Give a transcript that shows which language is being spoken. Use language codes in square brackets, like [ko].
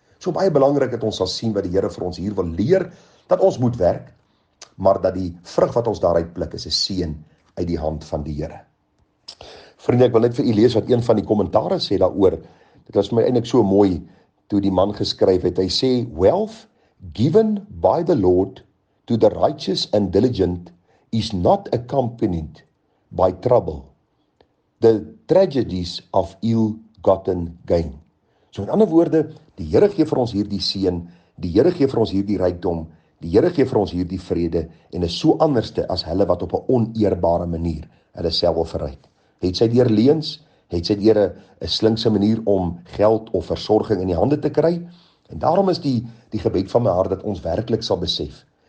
[af] So baie belangrik dat ons sal sien wat die Here vir ons hier wil leer, dat ons moet werk, maar dat die vrug wat ons daaruit pluk is 'n seën uit die hand van die Here. Vriende, ek wil net vir u lees wat een van die kommentaare sê daaroor. Dit was vir my eintlik so mooi toe die man geskryf het. Hy sê, [en] wealth given by the Lord to the righteous and diligent is not accompanied by trouble, the tragedies of ill-gotten gain. [af] So in ander woorde, die Here gee vir ons hierdie seën, die Here gee vir ons hierdie rykdom, die Here gee vir ons hierdie vrede, en is so anderste as hulle wat op 'n oneerbare manier hulle self wil verryk. Het sy deur leuns, het sy deur 'n slinkse manier om geld of versorging in die hande te kry, en daarom is die gebed van my hart dat ons werklik sal besef,